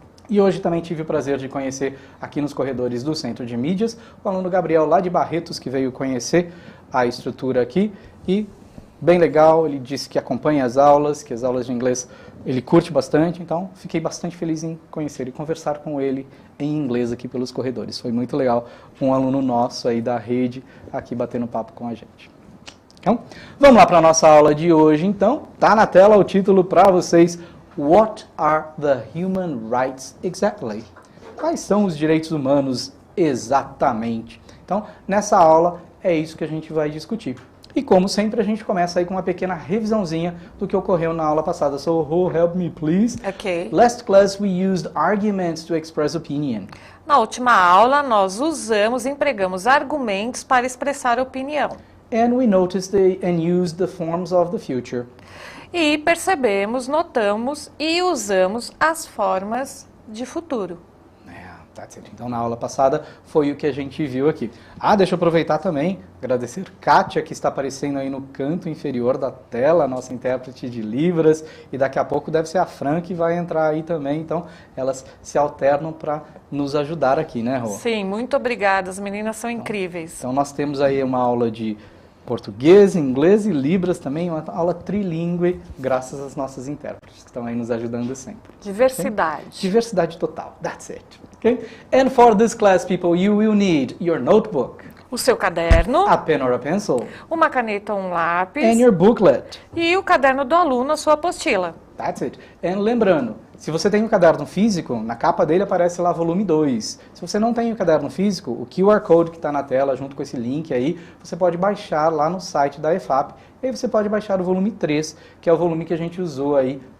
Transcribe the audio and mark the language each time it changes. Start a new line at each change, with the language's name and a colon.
Portuguese: E hoje também tive o prazer de conhecer aqui nos corredores do Centro de Mídias o aluno Gabriel lá de Barretos, que veio conhecer a estrutura aqui e bem legal, ele disse que acompanha as aulas, que as aulas de inglês ele curte bastante, então fiquei bastante feliz em conhecer e conversar com ele em inglês aqui pelos corredores. Foi muito legal, um aluno nosso aí da rede aqui batendo papo com a gente. Então, vamos lá para a nossa aula de hoje então. Tá na tela o título para vocês.
English: What are the human rights exactly?
Portuguese: Quais são os direitos humanos exatamente? Então, nessa aula é isso que a gente vai discutir. E como sempre, a gente começa aí com uma pequena revisãozinha do que ocorreu na aula passada.
English: So, Ro, help me, please. Ok. Last class we used arguments to express opinion.
Portuguese: Na última aula, nós empregamos argumentos para expressar opinião.
English: And we noticed and used the forms of the future.
Portuguese: E percebemos, notamos e usamos as formas de futuro.
English: That's it.
Portuguese: Então, na aula passada, foi o que a gente viu aqui. Deixa eu aproveitar também, agradecer Kátia, que está aparecendo aí no canto inferior da tela, nossa intérprete de Libras, e daqui a pouco deve ser a Franco que vai entrar aí também, então elas se alternam para nos ajudar aqui, né, Rô? Sim, muito obrigada, as meninas são incríveis. Então, nós temos aí uma aula de português, inglês e Libras também, uma aula trilingüe, graças às nossas intérpretes, que estão aí nos ajudando sempre. Diversidade.
English: Okay?
Portuguese: Diversidade total,
English: that's it. Okay? And for this class, people, you will need your notebook,
Portuguese: o seu caderno,
English: a pen or a pencil,
Portuguese: uma caneta ou um lápis,
English: and your booklet.
Portuguese: E o caderno do aluno, a sua apostila.
English: That's it. And
Portuguese: lembrando, se você tem um caderno físico, na capa dele aparece lá volume 2. Se você não tem o caderno físico, o QR Code que está na tela, junto com esse link aí, você pode baixar lá no site da EFAP. E aí você pode baixar o volume 3, que é o volume que a gente usou aí